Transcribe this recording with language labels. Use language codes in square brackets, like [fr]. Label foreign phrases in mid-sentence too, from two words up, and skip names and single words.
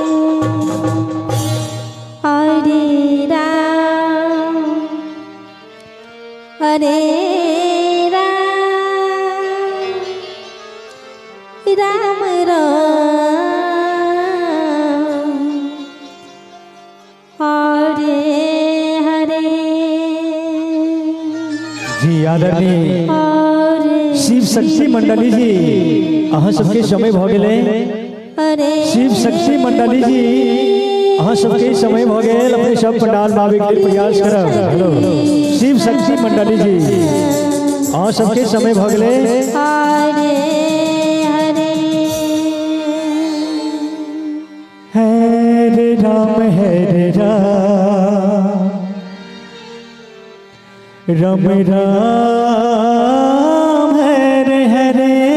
[mai] हरे राम राम हरे हरे। जी आदरणीय शिव शक्ति मंडली जी अहाँ सबके समय भ गेले। शिव शक्ति मंडली जी अहाँ सबके समय भ गेल। अपने सब पंडाल मावे के लिए प्रयास करब। हेलो शिव शक्ति मंडली जी अहाँ सबके समय भ गेले। हरे हरे राम राम राम हरे हरे।